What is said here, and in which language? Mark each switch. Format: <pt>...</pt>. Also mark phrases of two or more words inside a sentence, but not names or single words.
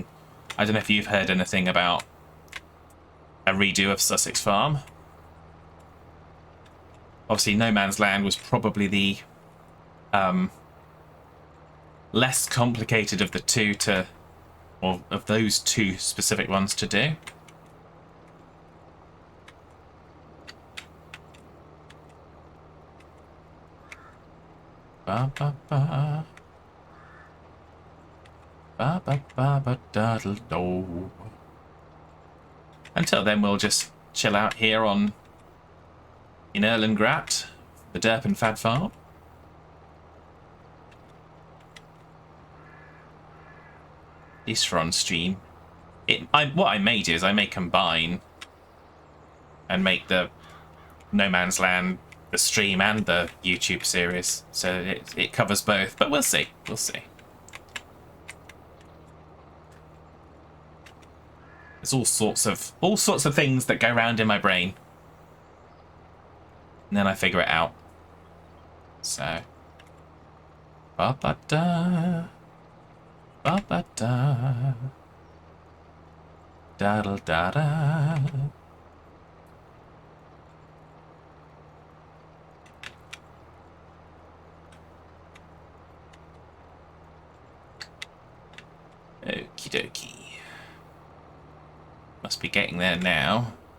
<en>I don't know if you've heard anything about a redo of Sussex Farm. Obviously, No Man's Land was probably the less complicated of the two to... or of those two specific ones to do. Ba ba ba. Ba ba ba ba daddle do. Until then, we'll just chill out here in Erlengrat, the DerpenPHadd farm. At least for on stream. What I may do is I may combine and make the No Man's Land the stream and the YouTube series, so it covers both. But we'll see. We'll see. There's all sorts of things that go around in my brain, and then I figure it out. So, ba ba da, ba ba da, daddle da da. Okie dokie. Must be getting there now.</en>